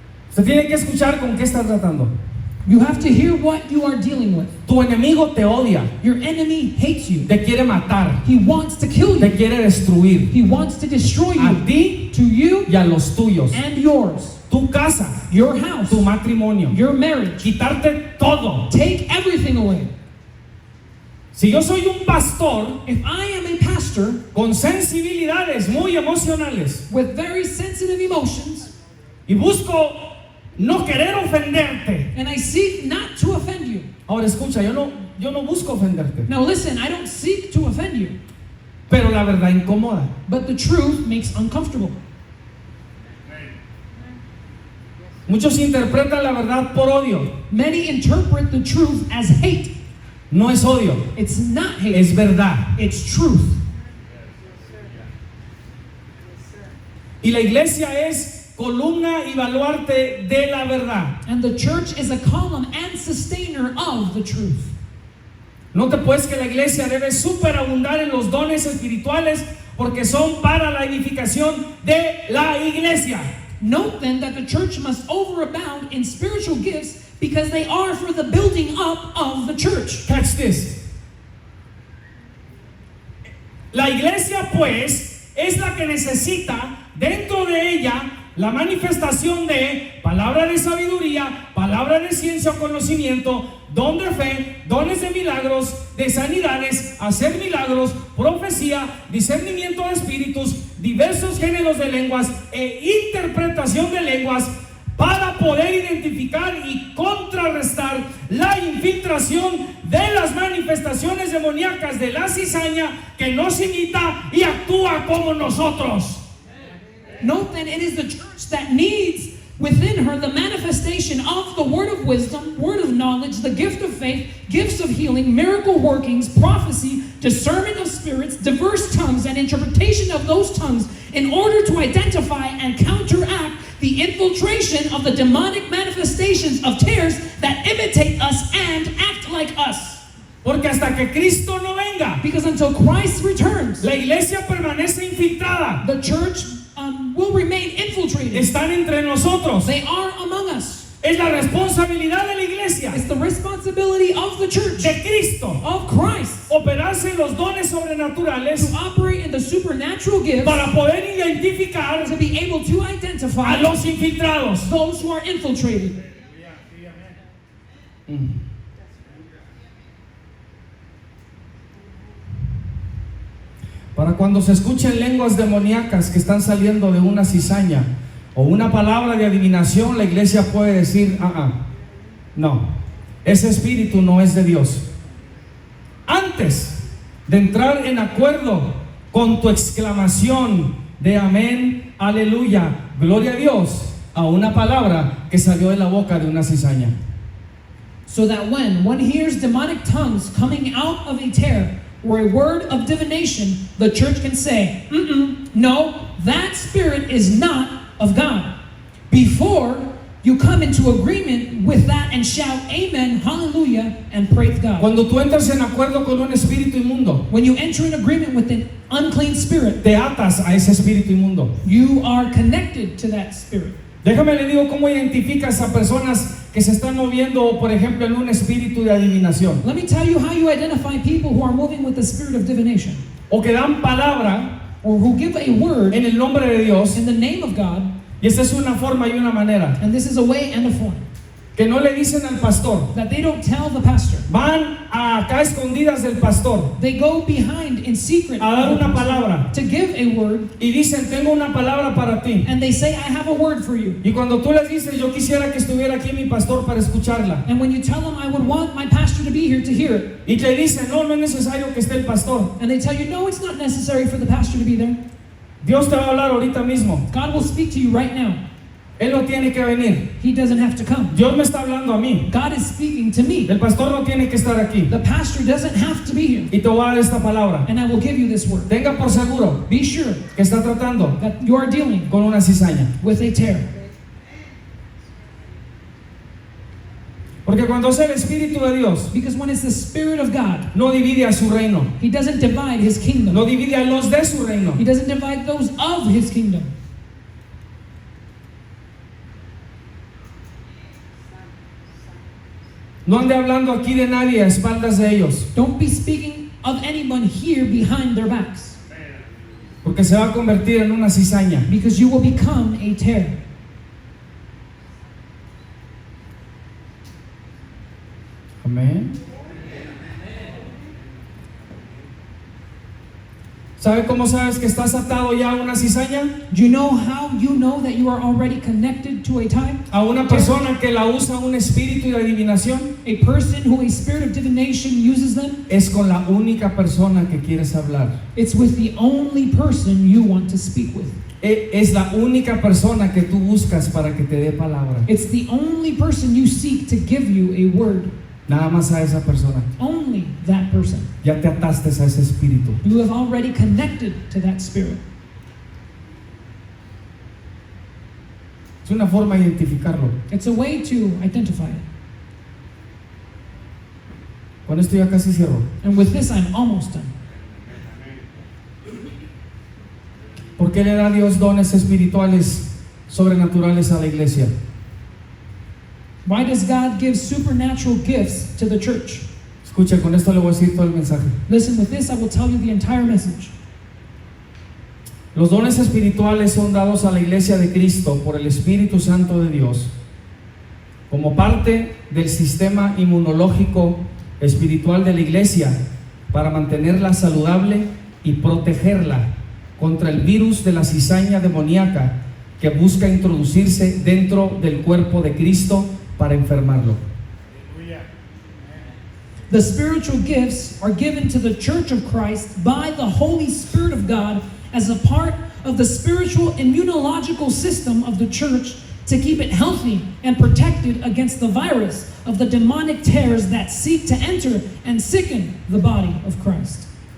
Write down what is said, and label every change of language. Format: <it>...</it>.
<es>Usted tiene que escuchar con qué está tratando.</es> <en>You have to hear what you are dealing with.</en> <es>Tu enemigo te odia,</es> <en>Your enemy hates you.</en> <es>te quiere matar,</es> <en>He wants to kill</en> <es>te</es> <en>you.</en> <es>quiere destruir,</es> <en>He wants to destroy</en> <es>a</es> <en>you,</en> <es>ti</es> <en>to you</en> <es>y a los tuyos,</es> <en>and yours,</en> <es>tu casa,</es> <en>your house,</en> <es>tu matrimonio,</es> <en>your marriage.</en> <es>quitarte todo.</es> <en>Take everything away.</en> <es>Si yo soy un pastor</es> <en>If I am a pastor</en> <es>con sensibilidades muy emocionales</es> <en>with very sensitive emotions</en> <es>y busco no querer ofenderte,</es> <en>and I seek not to offend you.</en> <es>ahora escucha, yo no busco ofenderte,</es> <en>Now listen, I don't seek to offend you,</en> <es>pero la verdad incomoda.</es> <en>but the truth makes uncomfortable.</en> <es>Muchos interpretan la verdad por odio.</es> <en>Many interpret the truth as hate.</en> <es>No es odio,</es> <en>It's not hate,</en> <es>es verdad.</es> <en>it's truth.</en> <es>Y la iglesia es columna y baluarte de la verdad.</es> <en>And the church is a column and sustainer of the truth.</en> <es>Note pues que la iglesia debe superabundar en los dones espirituales porque son para la edificación de la iglesia.</es> <en>Note then that the church must overabound in spiritual gifts because they are for the building up of the church. Catch this.</en> <es>La iglesia pues es la que necesita dentro de ella la manifestación de palabra de sabiduría, palabra de ciencia o conocimiento, don de fe, dones de milagros, de sanidades, hacer milagros, profecía, discernimiento de espíritus, diversos géneros de lenguas e interpretación de lenguas, para poder identificar y contrarrestar la infiltración de las manifestaciones demoníacas de la cizaña que nos imita y actúa como nosotros.</es> <en>Note that it is the church that needs within her the manifestation of the word of wisdom, word of knowledge, the gift of faith, gifts of healing, miracle workings, prophecy, discernment of spirits, diverse tongues, and interpretation of those tongues in order to identify and counteract the infiltration of the demonic manifestations of tares that imitate us and act like us.</en> <es>Porque hasta que Cristo no venga,</es> <en>Because until Christ returns,</en> <es>la iglesia permanece infiltrada.</es> <en>the church will remain infiltrated.</en> <es>Están entre nosotros.</es> <en>They are among us.</en> <es>Es la responsabilidad de la iglesia,</es> <en>It's the responsibility of the church,</en> <es>de Cristo,</es> <en>of Christ,</en> <es>operarse en los dones</es> <en>to</en> <es>sobrenaturales</es> <en>operate in the supernatural gifts,</en> <es>para poder identificar</es> <en>to be able to</en> <es>a</es> <en>identify</en> <es>los infiltrados.</es> <en>those who are infiltrated.</en> <es>Para cuando se escuchen lenguas demoníacas que están saliendo de una cizaña o una palabra de adivinación, la iglesia puede decir, no, ese espíritu no es de Dios. Antes de entrar en acuerdo con tu exclamación de amén, aleluya, gloria a Dios, a una palabra que salió de la boca de una cizaña.</es> <en>So that when one hears demonic tongues coming out of a tear or a word of divination, the church can say, no, that spirit is not of God. Before You come into agreement with that and shout amen, hallelujah, and praise God.</en> <es>Cuando tú entras en acuerdo con un espíritu inmundo,</es> <en>When you enter in agreement with an unclean spirit,</en> <es>te atas a ese espíritu inmundo.</es> <en>you are connected to that spirit.</en> <es>Déjame le digo cómo identificas a personas que se están moviendo, por ejemplo, en un espíritu de adivinación,</es> <en>Let me tell you how you identify people who are moving with the spirit of divination,</en> <es>o que dan palabra</es> <en>or who give a word</en> <es>en el nombre de Dios,</es> <en>in the name of God,</en> <es>y esta es una forma y una manera,</es> <en>and this is a way and a form,</en> <es>que no le dicen al pastor,</es> <en>that they don't tell the pastor.</en> <es>van acá escondidas del pastor</es> <en>They go behind in secret</en> <es>a dar</es> <en>of the</en> <es>una</es> <en>pastor</en> <es>palabra,</es> <en>to give a word,</en> <es>y dicen, tengo una palabra para ti.</es> <en>and they say, I have a word for you.</en> <es>Y cuando tú les dices, yo quisiera que estuviera aquí mi pastor para escucharla,</es> <en>And when you tell them, I would want my pastor to be here to hear it,</en> <es>y te dicen, no, no es necesario que esté el pastor,</es> <en>and they tell you, no, it's not necessary for the pastor to be there.</en> <es>Dios te va a hablar ahorita mismo,</es> <en>God will speak to you right now.</en> <es>Él no tiene que venir,</es> <en>He doesn't have to come.</en> <es>Dios me está hablando a mí,</es> <en>God is speaking to me.</en> <es>el pastor no tiene que estar aquí,</es> <en>The pastor doesn't have to be here.</en> <es>y te voy a dar esta palabra.</es> <en>And I will give you this word.</en> <es>Tenga por seguro</es> <en>Be sure</en> <es>que está tratando</es> <en>that you are dealing</en> <es>con una cizaña,</es> <en>with a tear.</en> <es>porque cuando es el Espíritu de Dios,</es> <en>Because when it's the Spirit of God,</en> <es>no divide a su reino,</es> <en>He doesn't divide His kingdom.</en> <es>no divide a los de su reino.</es> <en>He doesn't divide those of His kingdom.</en> <es>No ande hablando aquí de nadie a espaldas de ellos,</es> <en>Don't be speaking of anyone here behind their backs,</en> <es>porque se va a convertir en una cizaña.</es> <en>because you will become a tear.</en> <es>Amén. ¿Sabe cómo sabes que estás atado ya a una cizaña?</es> <en>Do you know how you know that you are already connected to a tie?</en> <es>A una persona que la usa un espíritu de adivinación,</es> <en>A person who a spirit of divination uses them,</en> <es>es con la única persona que quieres hablar.</es> <en>it's with the only person you want to speak with.</en> <es>Es la única persona que tú buscas para que te dé palabra.</es> <en>It's the only person you seek to give you a word.</en> <es>Nada más a esa persona.</es> <en>Only that person.</en> <es>Ya te ataste a ese espíritu.</es> <en>You have already connected to that spirit.</en> <es>Es una forma de identificarlo.</es> <en>It's a way to identify it.</en> <es>Con esto ya casi cierro.</es> <en>And with this, I'm almost done.</en> <es>¿Por qué le da Dios dones espirituales sobrenaturales a la iglesia?</es> <en>Why does God give supernatural gifts to the church?</en> <es>Escucha, con esto le voy a decir todo el mensaje.</es> <en>Listen, with this, I will tell you the entire message.</en> <es>Los dones espirituales son dados a la iglesia de Cristo por el Espíritu Santo de Dios como parte del sistema inmunológico espiritual de la iglesia para mantenerla saludable y protegerla contra el virus de la cizaña demoníaca que busca introducirse dentro del cuerpo de Cristo para enfermarlo. Aleluya.</es> <en>The spiritual gifts are given to the church of Christ by the Holy Spirit of God as a part of the spiritual immunological system of the church to keep it healthy and protected against the virus of the demonic tares that seek to enter and sicken the body of Christ.</en>